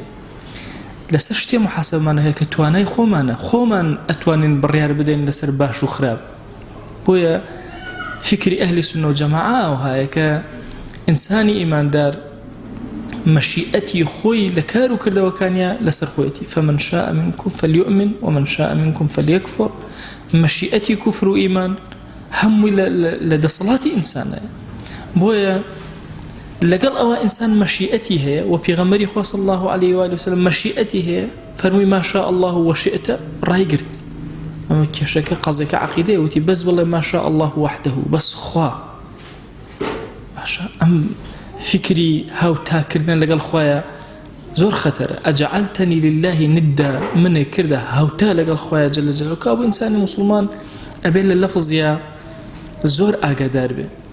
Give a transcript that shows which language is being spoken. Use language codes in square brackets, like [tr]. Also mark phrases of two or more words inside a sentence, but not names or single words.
[ckb] لەسەر شتێ محاسبەمان هەیە کە توانای خۆمانە، خۆمان ئەتوانین بڕیار بدەین لەسەر باش و خراپ. بۆیە فکری ئەهلی سونە و جەماعە ئەوهایە کە ئینسانی ئیماندار مەشیئەتی خۆی لە کار و کردەوەکانیە لەسەر خۆیەتی. [ar] فمن شاء منكم فليؤمن ومن شاء منكم فليكفر. [ckb] مەشیئەتی کوفر و ئیمان هەمووی لە دەسەڵاتی ئینسانە. بۆیە لەگەڵ ئەوە ئینسان مەشیئەتی هەیە و پێغەمبەری خوا [ar] صلی الله عليه و آله وسلم [ckb] مەشیئەتی هەیە، فەرمووی [ar] ما شاء الله وشئت، [ckb] ڕایگرت. ئەمە کێشەکە قەزێکە عەقیدەیە، وتی بەس بڵێ [ar] ما شاء الله وحده، [ckb] بەس خوا. باشە ئەم فکری هاوتاکردن لەگەڵ خوایە زۆر خەتەرە. [ar] ئەجعلتنی لله ندا، [ckb] منێ کردە هاوتا لەگەڵ خوایە [ar] جەل جەلاله. [ckb] کابوو ئینسانی مسلمان ئەبێ لە لەفزیە زۆر ئاگادار بێ.